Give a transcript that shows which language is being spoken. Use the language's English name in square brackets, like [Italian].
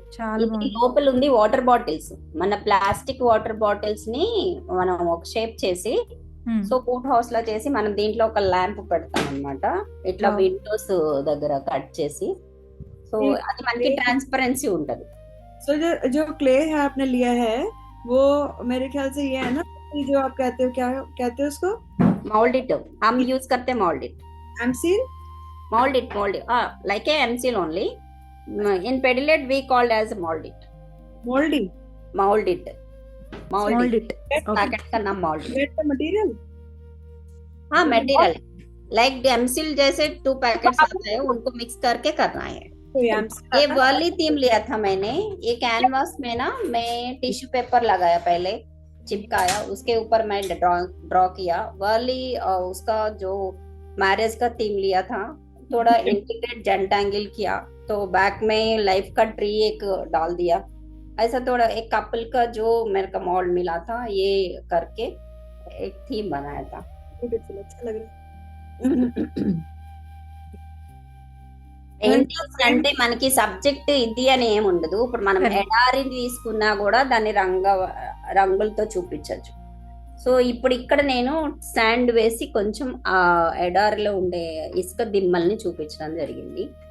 [Telugu] చాలా ఇది బాగుంది. లోపల ఉంది వాటర్ బాటిల్స్, మన ప్లాస్టిక్ వాటర్ బాటిల్స్ ని మనం ఒక షేప్ చేసి సో బోట్ హౌస్ లా చేసి మనం దీంట్లో ఒక ల్యాంప్ పెడతాం అన్నమాట. ఇట్లా [English] Wow. [Telugu] విండోస్ దగ్గర కట్ చేసి, సో అది మనకి ట్రాన్స్పరెన్సీ ఉంటది. [Hindi] So जो क्ले है आपने लिया है, वो मेरे ख्याल से ये है ना, जो आप कहते हो, क्या कहते हो उसको? मोल्ड इट हम यूज करते mould it. M-Seal? [English] Mold it like a MCL only. In Pedilet we called as mold it. Moldy? Mold it. Mold it. [Hindi] Packet का नाम mold it. [English] Get the material? [Hindi] हाँ, मटेरियल लाइक MCL जैसे 2 packets आते हैं, उनको mix करके करना है. तो एमसील ये वर्ली थीम लिया था मैंने. ये कैनवास में ना मैं टिश्यू पेपर लगाया, पहले चिपकाया, उसके ऊपर मैं ड्रॉ किया वर्ली. उसका जो मैरिज का थीम लिया था, थोड़ा इंटीग्रेट जेंटांगल किया, तो बैक में लाइफ का ट्री एक डाल दिया. ऐसा थोड़ा एक कपल का जो मेरे को मॉडल मिला था, ये करके एक थीम बनाया था. ब्यूटीफुल, अच्छा लग रहा है. [Telugu] పెయింటింగ్స్ అంటే మనకి సబ్జెక్ట్ ఇది అని ఏమి ఉండదు. ఇప్పుడు మనం ఎడారిని తీసుకున్నా కూడా దాన్ని రంగులతో చూపించవచ్చు. సో ఇప్పుడు ఇక్కడ నేను స్టాండ్ వేసి కొంచెం ఆ ఎడారిలో ఉండే ఇసుక దిమ్మల్ని చూపించడం జరిగింది.